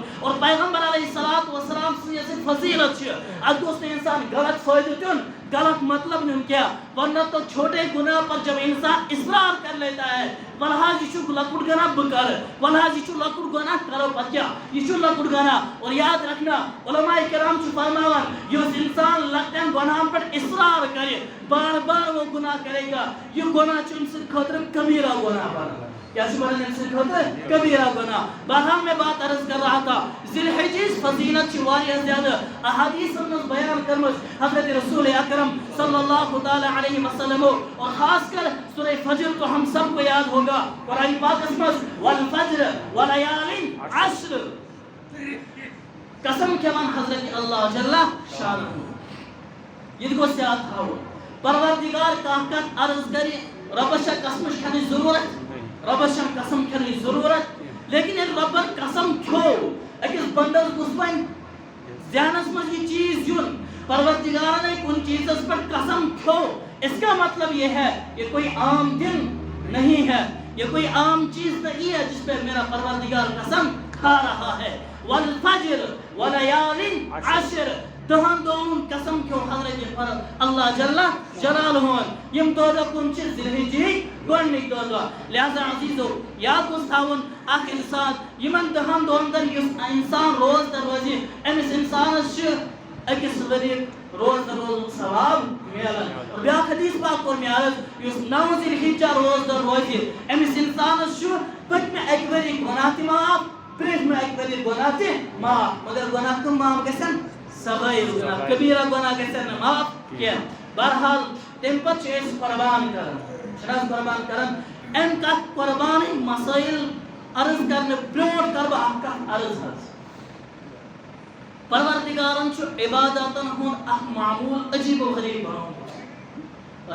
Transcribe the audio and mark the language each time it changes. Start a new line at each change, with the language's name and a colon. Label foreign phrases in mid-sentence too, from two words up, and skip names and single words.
Kashmiri: اور پیغمبر
Arabic: علیہ الصلوۃ والسلام
Kashmiri: سٕنٛز یۄس فضیلت چھِ اتھ گوٚژھ نہٕ انسان غلط فٲیدٕ دیُن غلط مطلب نیُن کیا.
Urdu: ورنہ تو چھوٹے گناہ پر جب انسان اصرار کر لیتا ہے
Kashmiri: ولحاظ یہ چھُ لۄکُٹ گناہ بہٕ کرٕ ولحاظ یہ چھُ لۄکُٹ گناہ کرو پتہٕ کیا یہ چھُ لۄکُٹ گناہ.
Urdu: اور یاد رکھنا علماء کرام
Kashmiri: چھُ فرماوان یُس انسان لۄکٹٮ۪ن گناہن پٮ۪ٹھ اصرار کرِ
Urdu: بار بار وہ گناہ کرے گا
Kashmiri: یہ گناہ چھُ أمۍ سٕنٛدِ خٲطرٕ کبیرہ گناہ بنان. کیا چھُ بنان أمۍ سٕنٛدِ خٲطرٕ کبیرہ گناہ.
Urdu: بہرحال میں بات عرض کر رہا تھا
Kashmiri: ذی الحجہ فضیلت چھِ واریاہ زیادٕ احادیثن منٛز بیان کٔرمٕژ حضرت رسول اکرم
Arabic: صلی اللہ تعالی علیہ وسلم.
Urdu: اور خاص کر سورہ فجر تو ہم سب کو یاد ہوگا قرآن پاک میں
Arabic: والفجر ولیال عشر
Kashmiri: قسم کھیوان حضرت اللہ جل شانہ یہ گوٚژھ یاد تھاوُن. پروردگار کانٛہہ کتھ عرض کرِ ربس چھےٚ قسمٕچ کھٮ۪نٕچ ضروٗرت ربس چھےٚ قسم کھٮ۪نٕچ ضروٗرت. لیکن ییٚلہِ ربن قسم کھیوٚو أکِس بندس گوٚژھ وۄنۍ ذہنس منٛز یہ چیز یُن پروردگار نے کن چیزس پر قسم کھو.
Urdu: اس کا مطلب یہ ہے یہ کوئی عام دن نہیں ہے یہ کوئی عام چیز نہیں ہے جس پہ میرا پروردگار قسم کھا رہا ہے.
Arabic: والفجر ولیال عشر
Kashmiri: دہن دون قسم کھو حضرت
Arabic: اللہ جل جلالہ
Kashmiri: یم دۄہ کُن چھِ ذی الحجہ گۄڈنِکۍ دۄہ. لہذا عزیزو یاد گوٚژھ تھاوُن اکھ انسان یمن دہن دۄہن در یُس انسان روزدر روزِ أمِس انسانس چھِ أکِس ؤرۍ روزدر روزُک ثواب میلان. اور بیاکھ حدیث پاک کوٚر مےٚ عرض یُس 9 ذی الحجہ روزدر روزِ أمِس انسانس چھُ پٔتمہِ اکہِ ؤری گۄناہ تہِ معاف برٛونٛٹھمہِ اکہِ ؤری گۄناہ تہِ معاف. مگر گۄناہ کٕم معاف گژھن صغائر گناہ کبیرہ گناہ گژھن نہٕ معاف کینٛہہ. بہرحال تمہِ پتہٕ چھِ أسۍ قربان کران چھِنہٕ حظ قربان کران. امہِ کتھ قربانٕکۍ مسٲیل عرض کرنہٕ برٛونٛٹھ کرٕ بہٕ اکھ کتھ عرض حظ. پروردگارن چھُ عباداتن ہُنٛد اکھ معموٗل عجیب و غریب بنومُت.